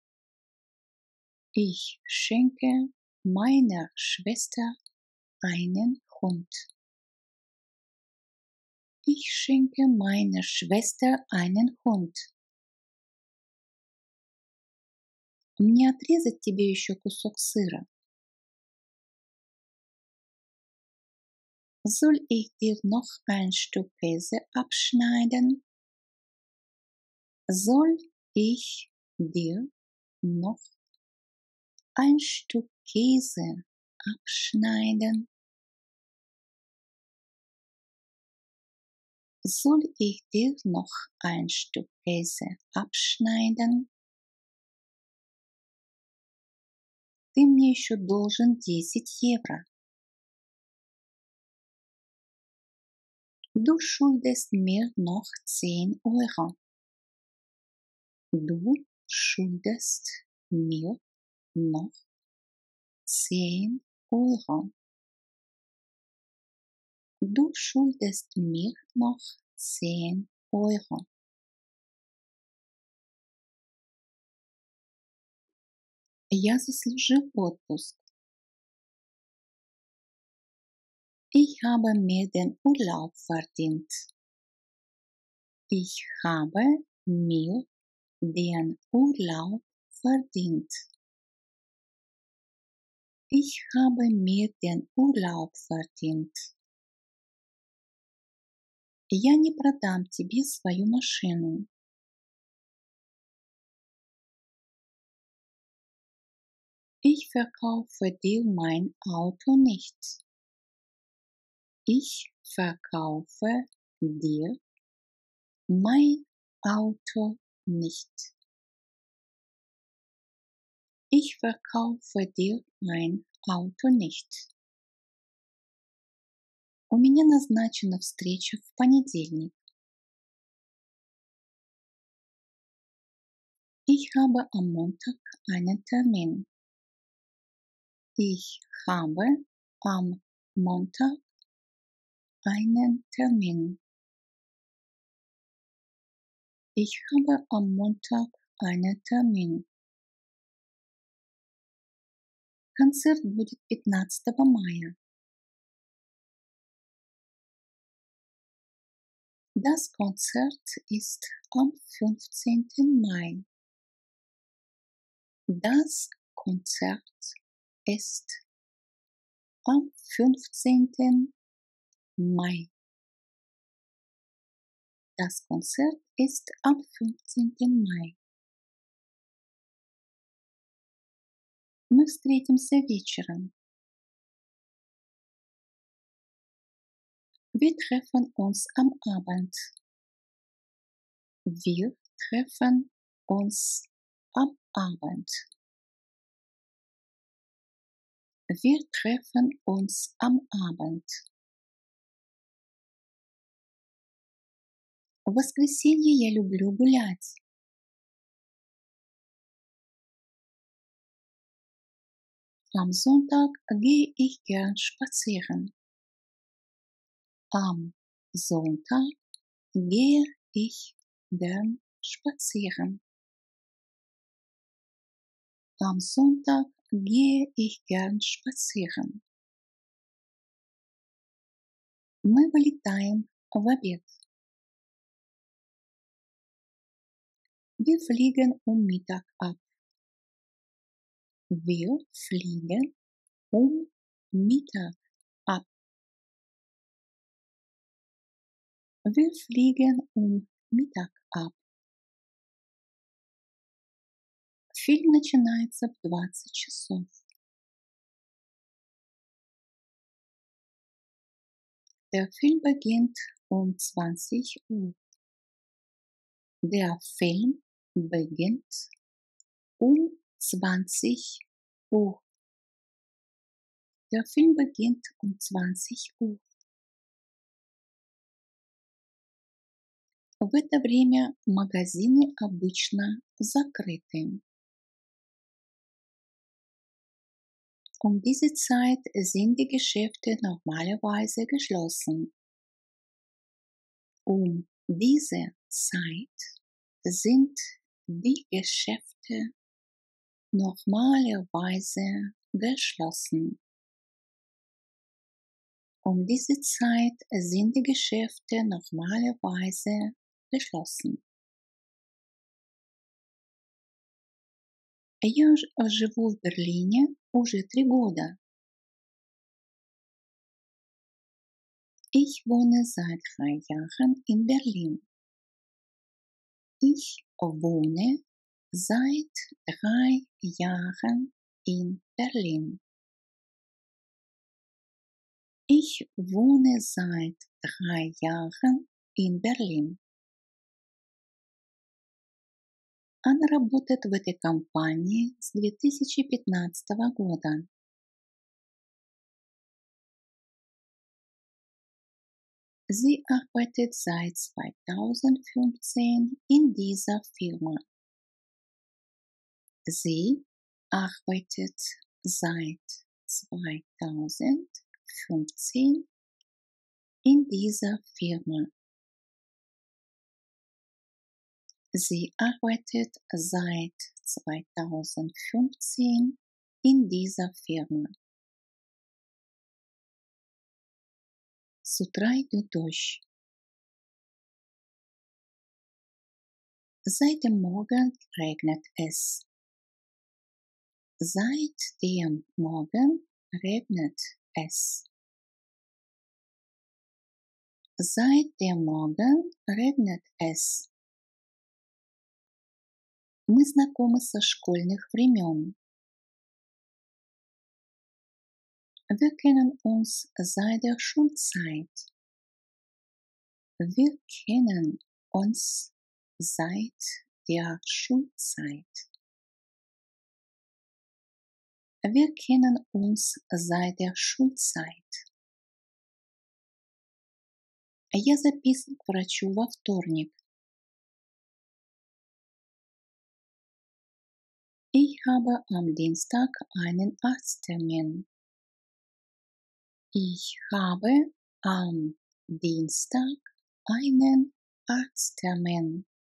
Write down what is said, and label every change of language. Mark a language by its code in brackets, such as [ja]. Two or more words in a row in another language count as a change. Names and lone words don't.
[de] Ich schenke meiner Schwester einen Hund. Ich schenke meiner Schwester einen Hund. [ru] Мне отрезать тебе еще кусок сыра? [de] Soll ich dir noch ein Stück Käse abschneiden? Soll ich dir noch ein Stück Käse abschneiden? Soll ich dir noch ein Stück Käse abschneiden? [ru] Ты мне еще должен 10 евро. [de] Du schuldest mir noch 10 Euro. Du schuldest mir noch 10 Euro. Du schuldest mir noch 10 Euro. [ru] Я заслужил отпуск. [de] Ich habe mir den Urlaub verdient. Ich habe mir den Urlaub verdient. Ich habe mir den Urlaub verdient. [ru] Я не продам тебе свою машину. [de] Ich verkaufe dir mein Auto nicht. Ich verkaufe dir mein Auto nicht. Ich verkaufe dir mein Auto nicht. [ru] У меня назначена встреча в понедельник. [de] Ich habe am Montag einen Termin. Ich habe am Montag einen Termin. Ich habe am Montag einen Termin. [ru] Концерт будет 15 мая. [de] Das Konzert ist am 15. Mai. Das Konzert ist am 15. Mai. Das Konzert ist am 15. Mai. [ru] Мы встретимся вечером. [de] Wir treffen uns am Abend. Wir treffen uns am Abend. Wir treffen uns am Abend. [ru] В воскресенье я люблю гулять. [de] Am Sonntag gehe ich gern spazieren. Am Sonntag gehe ich gern spazieren. Am Sonntag gehe ich gern spazieren. [ru] Мы вылетаем в обед. [de] Wir fliegen um Mittag ab. Wir fliegen um Mittag ab. Wir fliegen um Mittag ab. [ru] Фильм начинается в 20 часов. [de] Der Film beginnt um 20 Uhr. Der Film beginnt um 20 Uhr. Der Film beginnt um 20 Uhr. [ru] В это время магазины обычно закрыты. [de] Um diese Zeit sind die Geschäfte normalerweise geschlossen. Um diese Zeit sind die Geschäfte normalerweise geschlossen. Um diese Zeit sind die Geschäfte normalerweise geschlossen. [ru] Я живу в Берлине уже 3 года. [de] Ich wohne seit 3 Jahren in Berlin. Ich wohne seit 3 Jahren in Berlin. Ich wohne seit 3 Jahren in Berlin. [ru] Она работает в этой компании с 2015 года. [de] Sie arbeitet seit 2015 in dieser Firma. Sie arbeitet seit 2015 in dieser Firma. Sie arbeitet seit 2015 in dieser Firma. [ru] С утра идет дождь. [de] Seit dem Morgen regnet es. Seit dem Morgen regnet es. Seit dem Morgen regnet es. [ru] Мы знакомы со школьных времен. [de] Wir kennen uns seit der Schulzeit. Wir kennen uns seit der Schulzeit. Wir kennen uns seit der Schulzeit. [ru] Я записан к врачу во вторник. [de] Ich habe am Dienstag einen Arzttermin. Ich habe am Dienstag einen Arzttermin.